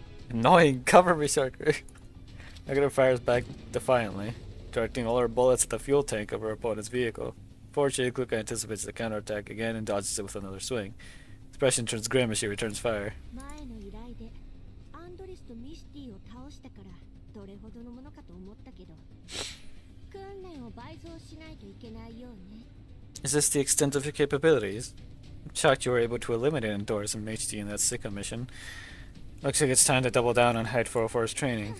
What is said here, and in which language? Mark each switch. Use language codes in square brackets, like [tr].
[en] Annoying, cover me, Sharker. Negative fires back defiantly, directing all her bullets at the fuel tank of her opponent's vehicle. Fortunately, Kluka anticipates the counterattack again and dodges it with another swing. Expression turns grim as she returns fire. [ja] 前の依頼でアンドリスとミスティを倒したからどれほどのものかと思ったけど訓練を倍増しないといけないようね [en] Is this the extent of your capabilities? I'm shocked you were able to eliminate Endorse and HD in that Sika mission. Looks like it's time to double down on Hyde 404's training.